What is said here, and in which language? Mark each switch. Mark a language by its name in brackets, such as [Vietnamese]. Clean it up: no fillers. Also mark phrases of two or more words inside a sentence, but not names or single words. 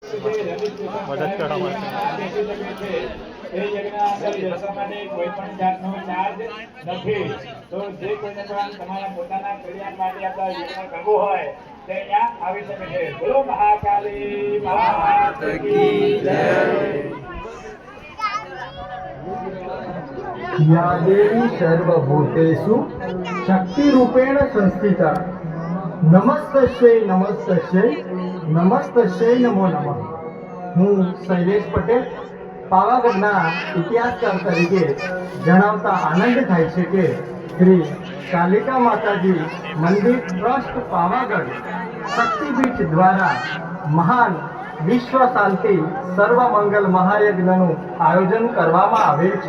[Gujarati] મદદ કરવા માટે એ યજ્ઞના અંદર બેસવા માટે કોઈ પણ જાતનો ચાર્જ નથી. તો જે કોઈને પણ તમારા પોતાના કલ્યાણ માટે આ યજ્ઞ કરવો હોય તે અહીંયા આવી શકે છે. [Hindi] बोलो महाकाली मात की जय. [Sanskrit] या देवी सर्वभूतेषु शक्तिरूपेण संस्थिता नमस्तस्यै नमस्तस्यै नमस्तस्यै नमो नमः। [Gujarati] હું શૈલેષ પટેલ પાવાગઢના ઇતિહાસકાર તરીકે જણાવતા આનંદ થાય છે કે શ્રી કાલિકા માતાજી મંદિર ટ્રસ્ટ પાવાગઢ શક્તિપીઠ દ્વારા મહાન વિશ્વ શાંતિ સર્વમંગલ મહાયજ્ઞનું આયોજન કરવામાં આવેલ છે।